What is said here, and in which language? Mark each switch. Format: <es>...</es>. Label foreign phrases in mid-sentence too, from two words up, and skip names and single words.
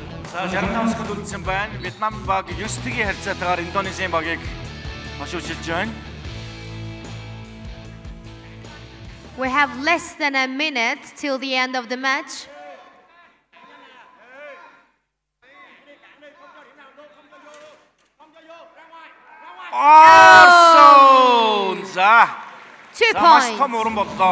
<mn>За 65 секунд үлдсэн байна. Вьетнам баг 9-1 харьцаатайгаар Индонезийн багийг хошуучилж байна.</mn> <en>We have less than a minute till the end of the match.</en> <mn>Орсон. За 2 маш points. том уран боллоо.</mn>